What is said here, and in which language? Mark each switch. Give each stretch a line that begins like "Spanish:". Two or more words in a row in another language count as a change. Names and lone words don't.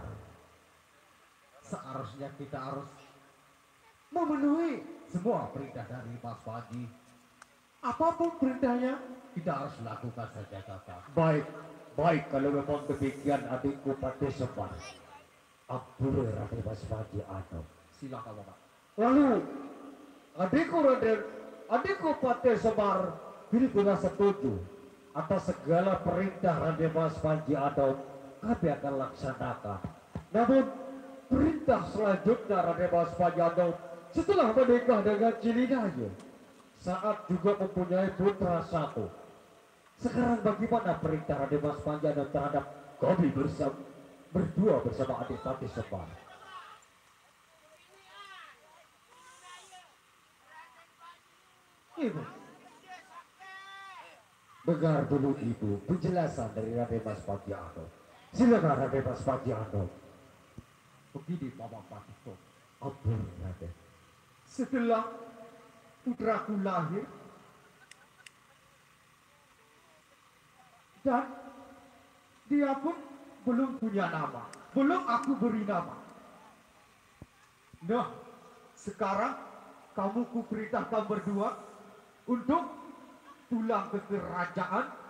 Indonesian: Seharusnya kita harus memenuhi semua perintah dari Mas Panji. Apapun perintahnya, kita harus lakukan saja, Kakak. Baik, baik kalau memang demikian adikku Patih Semar. Ampun Raden Mas Panji Andong. Silakan, Bapak. Lalu adikku Patih Semar bila setuju atas segala perintah Raden Mas Panji Andong, kami akan laksanakan. Namun perintah selanjutnya Raden Mas Panji Andong setelah menikah dengan Cilinai saat juga mempunyai putra satu. Sekarang bagaimana perintah Raden Mas Panji Andong terhadap kami berdua bersama Adipati Semar? Ibu, Dengar dulu Ibu penjelasan dari Raden Mas Panji Andong. Silakan Raden Mas Panji Andong. begini, Bapak Patih Togok. Ampun Raden. Setelah putraku lahir dan dia pun belum punya nama, belum aku beri nama. Nah, sekarang kamu kuperintahkan berdua untuk pulang ke kerajaan,